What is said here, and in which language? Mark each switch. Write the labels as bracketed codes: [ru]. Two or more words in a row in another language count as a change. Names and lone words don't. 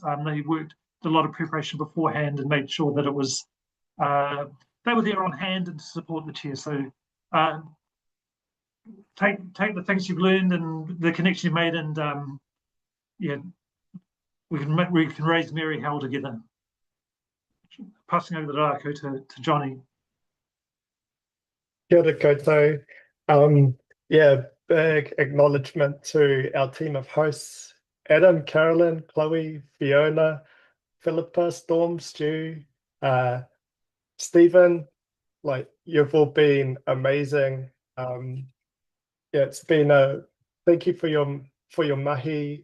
[en] They did a lot of preparation beforehand and made sure that it was, they were there on hand and to support the chair. So take the things you've learned and the connection you made, and yeah, we can raise Mary Hell together. Passing over the rākau to Johnny. [mi] Kia ora koutou. [en] Yeah, big acknowledgement to our team of hosts, Adam, Carolyn, Chloe, Fiona, Philippa, Storm, Stu, Stephen. Like, you've all been amazing. Yeah, it's been thank you for your mahi.